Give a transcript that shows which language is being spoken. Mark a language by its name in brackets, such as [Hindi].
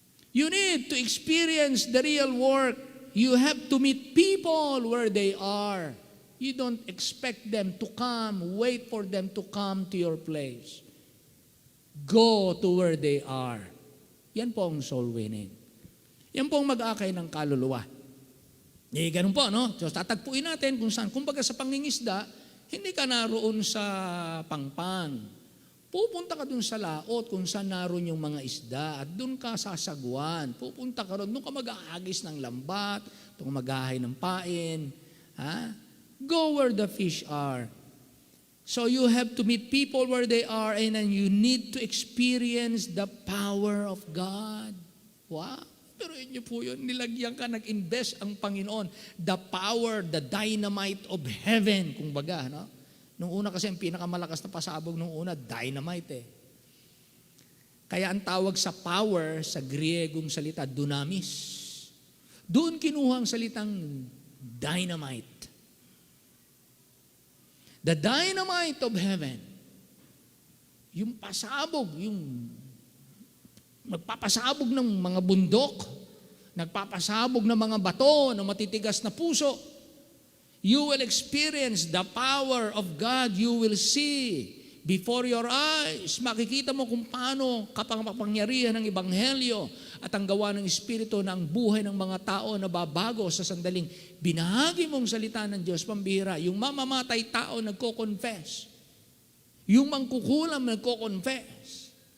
[English] You need to experience the real work. You have to meet people where they are. You don't expect them to come, wait for them to come to your place. Go to where they are. [Filipino] Yan po ang [English] soul winning. [Filipino] Yan po ang mag-akay ng kaluluwa. Ganun po, no? So, tatagpuin natin kung saan. Kumbaga sa pangingisda, hindi ka naroon sa pangpang. Pupunta ka dun sa laot kung saan naroon yung mga isda at dun ka sasagwan. Pupunta ka ron, dun ka mag-aagis ng lambat, dun ka mag-ahay ng pain. Ha? [English] Go where the fish are. So you have to meet people where they are and then you need to experience the power of God. Wow! [Filipino] Pero inyo po yun, nilagyan ka, nag-invest ang Panginoon. [English] The power, the dynamite of heaven, [Filipino] kung baga, no? Nung una kasi, ang pinakamalakas na pasabog nung una, dynamite Kaya ang tawag sa power, sa Griegong salita, dunamis. Doon kinuha ang salitang dynamite. [English] The dynamite of heaven. [Filipino] Yung pasabog, yung magpapasabog ng mga bundok, nagpapasabog ng mga bato, ng matitigas na puso. [English] You will experience the power of God. You will see before your eyes. [Filipino] Makikita mo kung paano kapangyarihan ng Ebanghelyo at ang gawa ng Espiritu na ang buhay ng mga tao na babago sa sandaling binahagi mong salita ng Diyos. Pambihira, yung mamamatay tao nagko-confess. Yung mangkukulam nagko-confess.